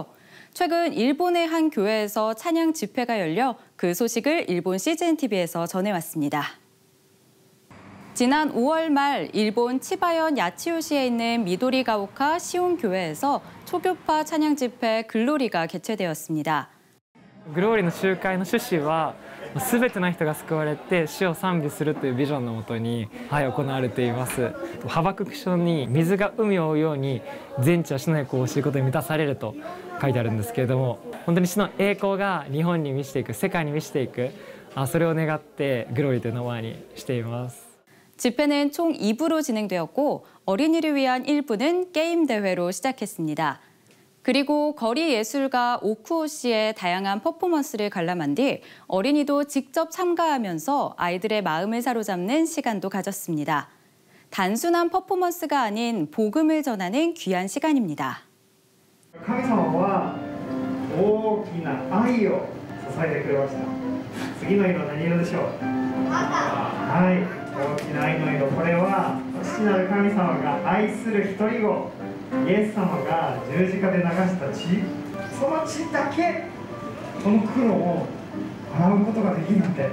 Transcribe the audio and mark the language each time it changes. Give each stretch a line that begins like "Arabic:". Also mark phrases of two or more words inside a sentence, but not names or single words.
Korean: 최근 일본의 한 교회에서 찬양 집회가 열려 그 소식을 일본 CGNTV에서 전해왔습니다. 지난 5월 말 일본 치바현 야치요시에 있는 미도리가오카 시온교회에서 초교파 찬양 집회 글로리가 개최되었습니다.
Japanese: グローリーの集会の趣旨は全ての人が救われて主を賛美するというビジョンのもとに、行われています。ハバクク書に水が海を追うように全地は主の栄光を知ることに満たされると書いてあるんですけれども、本当に主の栄光が日本に満ちていく、世界に満ちていく、それを願ってグローリーという名前にしています。
Korean: 집회는 총 2부로 진행되었고 어린이를 위한 1부는 게임 대회로 시작했습니다. 그리고 거리 예술가 오쿠오 씨의 다양한 퍼포먼스를 관람한 뒤 어린이도 직접 참가하면서 아이들의 마음을 사로잡는 시간도 가졌습니다. 단순한 퍼포먼스가 아닌 복음을 전하는 귀한 시간입니다.
Japanese: 神様は大きな愛を注いでくれました。次の色何色でしょう？はい。大きな愛の色、これは父なる神様が愛する一人子イエス様が十字架で流した血、その血だけこの黒を洗うことができるんだって。